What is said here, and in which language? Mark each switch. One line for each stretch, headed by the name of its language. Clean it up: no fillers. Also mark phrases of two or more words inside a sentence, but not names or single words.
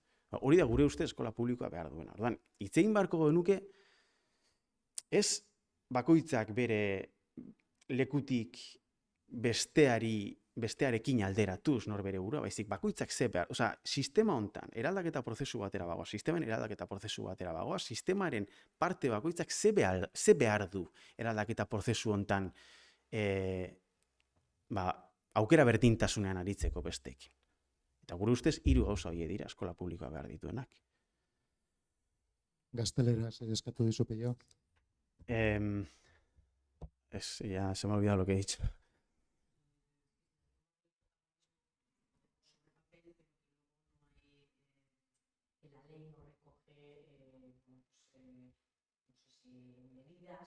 Basque: Hori da gure uste eskola publikoa behar duena. Orduan, hitz egin beharko genuke ez bakoitzak bere lekutik bestearekin alderatuz nor bere burua, baizik bakoitzak ze behar, sistema hontan eraldaketa prozesu batera bagoaz, sistemaren parte bakoitzak ze behar du eraldaketa prozesu hontan aukera berdintasunean aritzeko besteekin. Eta gure ustez, 3 gauza horiek dira eskola publikoa behar dituenak. Gazteleraz eskatu dizu Peio.
Spanish: Ya se me ha olvidado lo que he dicho. La ley no recoge, no sé si medidas.